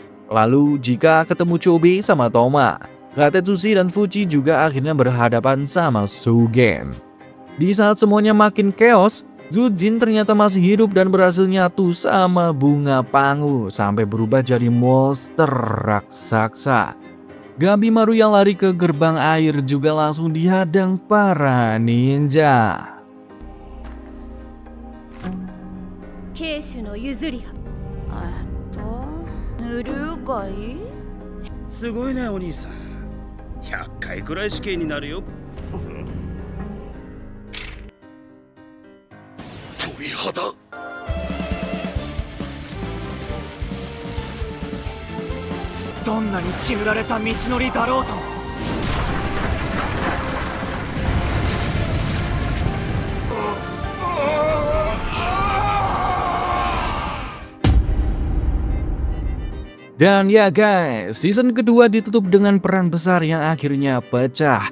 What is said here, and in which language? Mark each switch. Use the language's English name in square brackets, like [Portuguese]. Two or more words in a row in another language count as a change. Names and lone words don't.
[Indonesian] Lalu Jika ketemu Chobe sama Toma. Katetsushi dan Fuchi juga akhirnya berhadapan sama Sugen. Di saat semuanya makin chaos, Zujin ternyata masih hidup dan berhasil nyatu sama bunga pangu sampai berubah jadi monster raksasa. Gabimaru yang lari ke gerbang air juga langsung dihadang para ninja. [Japanese] 慶主の譲りぬるかい？すごいねお兄さん。100回くらい死刑になるよ。鳥肌。どんなに血塗られた道のりだろうとも。 [Indonesian] Dan ya guys, season kedua ditutup dengan perang besar yang akhirnya pecah.